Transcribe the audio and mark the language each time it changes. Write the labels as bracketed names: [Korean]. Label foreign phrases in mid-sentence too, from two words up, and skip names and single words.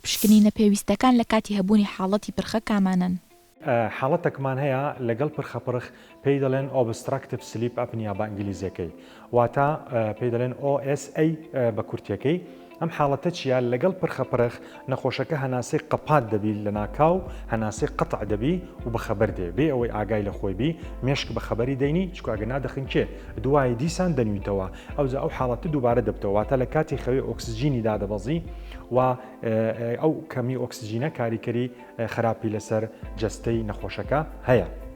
[Central Kurdish] پشکنینە پێویستەکان لە کاتی هەبوونی حاڵەتی پرخە کامانن؟ حاڵەتێکمان هەیە لەگەڵ پرخەپڕخ پێی دەڵێن [English] obstructive sleep apnea [Central Kurdish] بە ئینگلیزیەکەی واتە پێی دەڵێن OSA بە کورتیەکەی. ئەم حاڵەتە چیە؟ لەگەڵ پرخەپڕخ نەخۆشەکە هەناسەی قەپات دەبی لە ناکاو هەناسەی قەتع دەبی و بەخەبەر دێ بێ ئەوەی ئاگای لە خۆی بی مێشک بە خەبەری دەینی چکو ئەگە نادەخنکێ دوای دیسان دەنویتەوە ئەو حاڵەتە دووبارە دەبتەوە واتە لە کاتی خەوێ ئۆکسسیژینی دادەبەزی و ئەو کەمی ئۆکسسیژینە کاریکەری خراپی لەسەر جەستەی نەخۆشەکە هەیە.